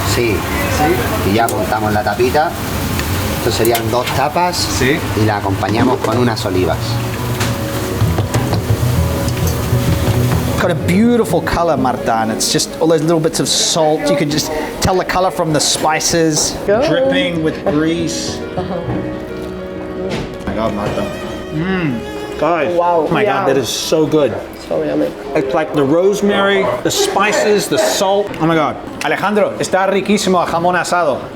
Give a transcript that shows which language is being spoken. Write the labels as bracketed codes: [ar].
[es] Sí, y ya montamos la tapita. Estos serían 2 tapas y la acompañamos con unas olivas. [en] Got a beautiful color, Marta, and it's just all those little bits of salt. You can just tell the color from the spices, dripping with grease. Oh my God, Marta. Guys, Wow, oh my God, that is so good. So yummy. It's like the rosemary, the spices, the salt. Oh my God. [es] Alejandro, está riquísimo el jamón asado.